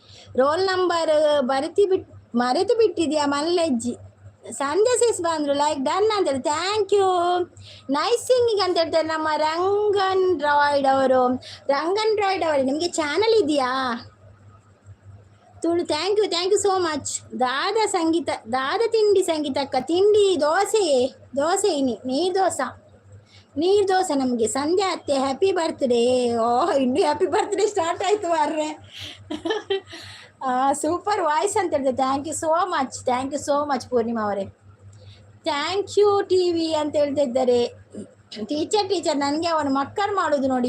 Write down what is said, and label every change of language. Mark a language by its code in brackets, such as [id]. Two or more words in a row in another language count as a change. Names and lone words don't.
[en] roll number [kn] ಮರೆತು ಬಿಟ್ಟಿದ್ಯಾ ಮಲ್ಲಜ್ಜಿ? ಸಂಜೆ ಸಿಸ್ ಬಂದರು [en] like done [kn] ಅಂತ ಹೇಳಿ [en] thank you. nice singing [kn] ಅಂತ ಹೇಳ್ತಾರೆ ನಮ್ಮ ರಂಗನ್ ರಾಯ್ಡ್ ಅವರು. ರಂಗನ್ ರಾಯ್ಡ್ ಅವರು ನಿಮಗೆ ಚಾನಲ್ ಇದೆಯಾ? ತುಳು [en] thank you so much. [tcy] ದಾದ ಸಂಗೀತ, ದಾದ ತಿಂಡಿ ಸಂಗೀತಕ್ಕ ತಿಂಡಿ ದೋಸೆ ನೀರು ದೋಸೆ ನಮಗೆ. [en] ಸಂಧ್ಯಾ ಅತ್ತೆ happy birthday. [kn] ಇನ್ನೂ [en] happy birthday start [kn] ಆಯಿತು ಮಾರ್ರೆ. [en] super voice [kn] ಅಂತ ಹೇಳಿದೆ. [en] thank you so much [kn] ಪೂರ್ಣಿಮಾ ಅವರೇ. [en] thank you TV [kn] ಅಂತ ಹೇಳ್ತಾ ಇದ್ದಾರೆ. ಟೀಚರ್ ನನಗೆ ಅವನು ಮಕ್ಕರ್ ಮಾಡೋದು ನೋಡಿ.